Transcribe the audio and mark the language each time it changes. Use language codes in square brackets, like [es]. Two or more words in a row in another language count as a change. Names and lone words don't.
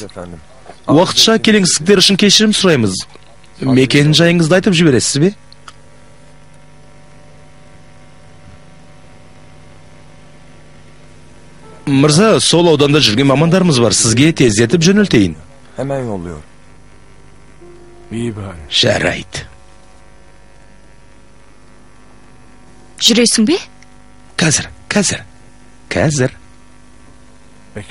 [tr] Efendim. [kk] Уақытша келеңсіздіктер үшін кешірім сұраймыз. Мекен жайыңызды айтып жібересіз бе? Мырза, сол ауданда жүрген мамандарымыз бар. Сізге тездетіп жөнелтейін. [tr] Hemen yolluyor. İyi bari. [kk] Жарайды. жүресің бе? Қазір. [tr] Bekle.